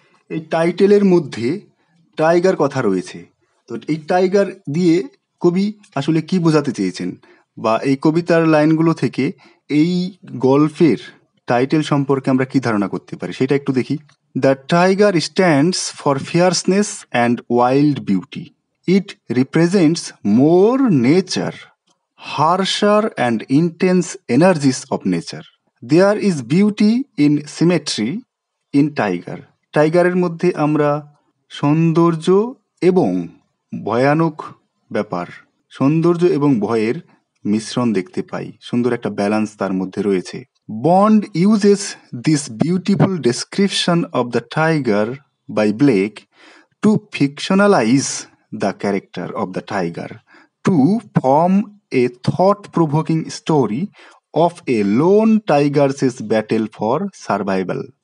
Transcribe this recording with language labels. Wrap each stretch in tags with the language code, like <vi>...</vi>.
<bn>এই টাইটেলের মধ্যে টাইগার কথা রয়েছে। তো এই টাইগার দিয়ে কবি আসলে কি বোঝাতে চেয়েছেন, বা এই কবিতার লাইনগুলো থেকে এই গল্পের টাইটেল সম্পর্কে আমরা কি ধারণা করতে পারি সেটা একটু দেখি।</bn> <en>The tiger stands for fierceness and wild beauty. It represents more nature, harsher and intense energies of nature. There is beauty in symmetry in tiger.</en> <bn>টাইগারের মধ্যে আমরা সৌন্দর্য এবং ভয়ানক ব্যাপার, সৌন্দর্য এবং ভয়ের মিশ্রণ দেখতে পাই। সুন্দর একটা ব্যালেন্স তার মধ্যে রয়েছে।</bn> <en>Bond uses this beautiful description of the tiger by Blake to fictionalise the character of the tiger, to form a thought-provoking story of a lone tiger's battle for survival.</en>